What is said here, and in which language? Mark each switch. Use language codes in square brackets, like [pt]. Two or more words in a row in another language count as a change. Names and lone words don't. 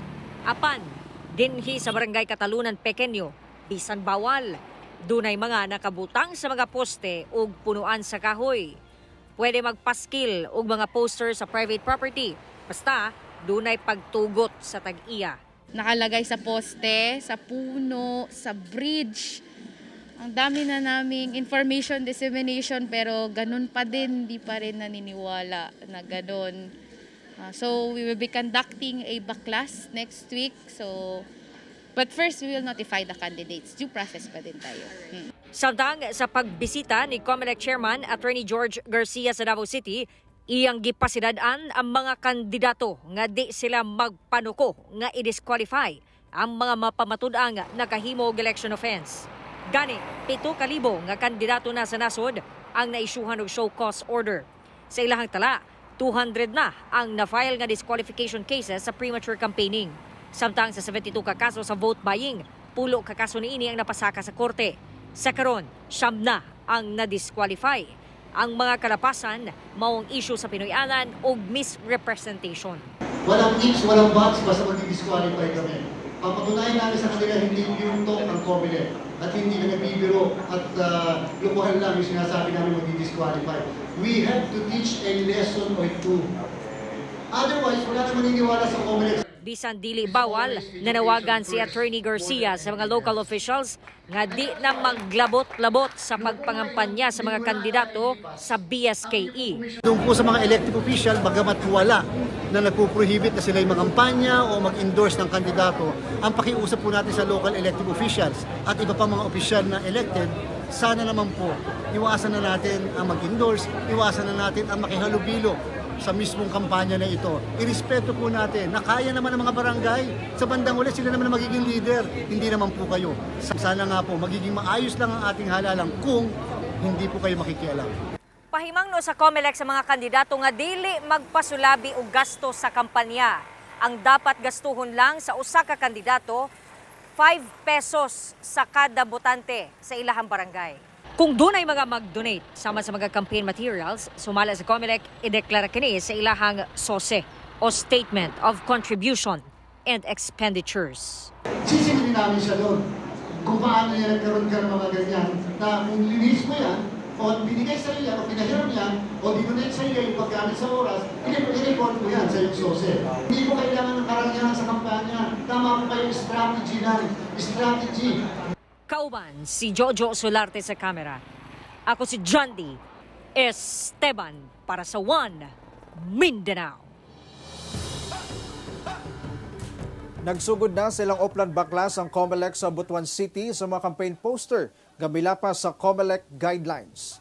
[ceb] Apan dinhi sa Barangay Katalunan Pequeño, bisan bawal. Dunay mga nakabutang sa mga poste ug punuan sa kahoy. Pwede magpaskil og mga poster sa private property, basta dunay pagtugot sa tag-iya. [tl] Nakalagay sa poste, sa puno, sa bridge. Ang dami na naming [en] information dissemination [tl] pero ganun pa din, di pa rin naniniwala na ganun. [en] So we will be conducting a baklas next week. But first, we will notify the candidates. Due process [tl] pa din tayo. [ceb] Samtang sa pagbisita ni COMELEC Chairman Attorney George Garcia sa Davao City, Iyang gipasidad-an ang mga kandidato nga di sila magpanuko nga i-disqualify ang mga mapamatud-ang nakahimo og [en] election offense. [ceb] Gani, 7,000 nga kandidato na sa nasod ang naisyuhan og [en] show cause order. [ceb] Sa ilahang tala, 200 na ang na-file nga [en] disqualification cases [ceb] sa [en] premature campaigning. [ceb] Samtang sa 72 ka kaso sa [en] vote buying, [ceb] 10 ka kaso niini ang napasaka sa korte. Sa karon, 9 na ang na-disqualify. Ang mga kalapasan, maong issue sa Pinoyanan o misrepresentation. [tl] Walang ifs, walang buts, basta mag-disqualify kami. Papatunayan namin sa kanila hindi yuntok ang COMELEC at hindi na nagbibiro at lukuhan lang yung sinasabi namin mag-disqualify. [en] We have to teach a lesson or two. Otherwise, [tl] wala na maniniwala sa COMELEC. [ceb] Bisan dili bawal, nanawagan si Attorney Garcia sa mga [en] local officials [ceb] nga di na maglabot-labot sa pagpangampanya sa mga kandidato sa BSKE. [tl] Doon po sa mga [en] elected official, [tl] bagamat wala na nagpuprohibit na sila yung mag-kampanya o mag-endorse ng kandidato, ang pakiusap po natin sa [en] local elected officials [tl] at iba pa mga opisyal na elected, sana naman po iwasan na natin ang mag-endorse, iwasan na natin ang makihalubilo sa mismong kampanya na ito. Irespeto po natin na kaya naman ng mga barangay. Sa bandang uli, sila naman ang magiging leader. Hindi naman po kayo. Sana nga po, magiging maayos lang ang ating halalang kung hindi po kayo makikialam. [ceb] Pahimang no sa COMELEC sa mga kandidato nga dili magpasulabi og gasto sa kampanya. Ang dapat gastuhon lang sa usa ka kandidato, 5 pesos sa kada botante sa ilahang barangay. Kung doon ay mga mag-donate sama sa mga [en] campaign materials, [ceb] sumala sa COMELEC, ideklara kini sa ilahang SOSE o [en] Statement of Contribution and Expenditures. [tl] Sisimulin namin siya doon kung paano niya nagkaroon ka ng mga ganyan na kung linis mo yan o binigay sa iyo yan o pinahiram yan o dinonate sa iyo yung paggamit sa oras, i-report mo yan sa yung SOSE. Hindi mo kailangan ng karangyaan sa kampanya. Tama po kayo strategy na. [en] Strategy. [ceb] Kauban si Jojo Solarte sa kamera. Ako si John D. Esteban para sa One Mindanao. Nagsugod na silang Oplan Baklas ang COMELEC sa Butuan City sa mga [en] campaign poster [ceb] gamila pa sa COMELEC guidelines.